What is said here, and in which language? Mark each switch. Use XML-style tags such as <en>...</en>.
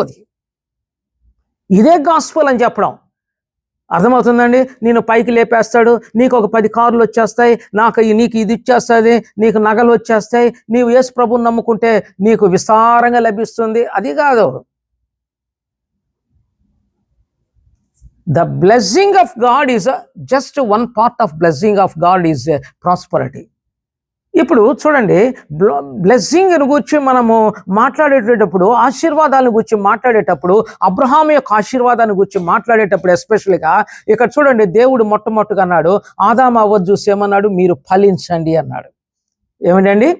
<te>అది ఇదే గాస్పల్ అని చెప్పడం. అర్థమవుతుందండి? నేను పైకి లేపేస్తాడు, నీకు ఒక 10 కార్లు వచ్చేస్తాయి, నీకు ఇది ఇచ్చేస్తుంది, నీకు నగలు వచ్చేస్తాయి, నీవు యేసు ప్రభువుని నమ్ముకుంటే నీకు విస్తారంగా లభిస్తుంది. అది కాదు.</te> <en>The blessing of God is just one part of blessing of God is prosperity.</en> <te>ఇప్పుడు చూడండి, బ్లెస్సింగ్ గురించి మనము మాట్లాడేటప్పుడు, ఆశీర్వాదాలను గురించి మాట్లాడేటప్పుడు, అబ్రహాం యొక్క ఆశీర్వాదాన్ని గురించి మాట్లాడేటప్పుడు ఎస్పెషల్గా ఇక్కడ చూడండి, దేవుడు మొట్టమొదటిగా అన్నాడు, ఆదాము అవ్వ చూసి ఏమన్నాడు, మీరు ఫలించండి అన్నాడు. ఏమిటండి?</te>